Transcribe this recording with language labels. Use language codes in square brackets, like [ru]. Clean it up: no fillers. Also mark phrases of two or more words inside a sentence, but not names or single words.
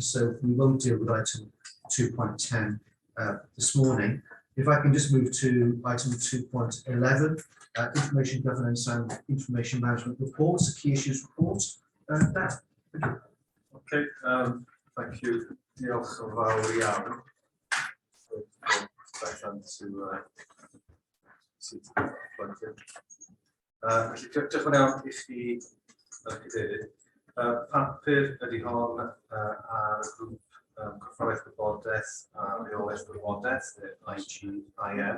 [en] So we won't deal with item 2.10 this morning. If I can just move to item 2.11, information governance and information management reports, a key issues report. Dan, thank you. Okay, thank you. [cy] Diolch yn fawr iawn. Diolch yn iawn i chi cadeirydd. Papur ydy hon ar grŵp corfforaeth gwybodaeth a reolaeth gwybodaeth, IGIM.